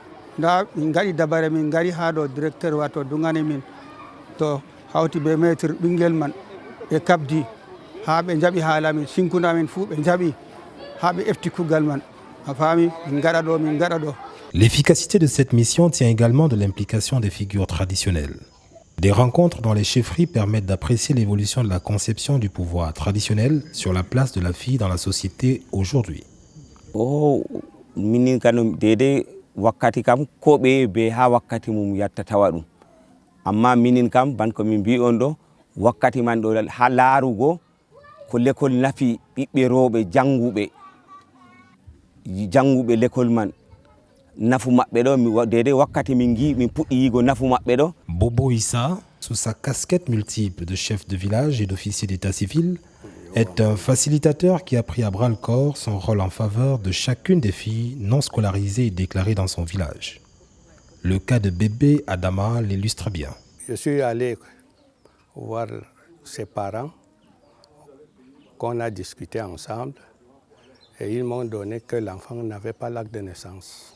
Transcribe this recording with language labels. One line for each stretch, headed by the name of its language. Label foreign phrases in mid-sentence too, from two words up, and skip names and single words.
Fula: nda min gaɗi dabare min gari ha ɗo directeur wato dugane min to hawti be maître ɓinguel man ɓe kabdi ha ɓe jaɓi haala min sinkuna min fuu ɓe jaɓi ha ɓe efti kugal man a faami min gaɗa ɗo min gaɗa ɗo.
French: L'efficacité de cette mission tient également de l'implication des figures traditionnelles. Des rencontres dans les chefferies permettent d'apprécier l'évolution de la conception du pouvoir traditionnel sur la place de la fille dans la société aujourd'hui.
Fula: Oh, minin kano dede wakkati kam ko be ha wakkati mum yatta tawa ɗum. Amma minin kam ban ko min mbi on ɗo wakkati man ɗo ha laarugo ko l'école nafi ɓiɓɓe rewɓe janguɓe l'école man.
French: Bobo Issa, sous sa casquette multiple de chef de village et d'officier d'état civil, est un facilitateur qui a pris à bras le corps son rôle en faveur de chacune des filles non scolarisées et déclarées dans son village. Le cas de bébé Adama l'illustre bien. Je suis allé voir ses parents, qu'on a discuté ensemble, et ils m'ont donné que l'enfant n'avait pas l'acte de naissance.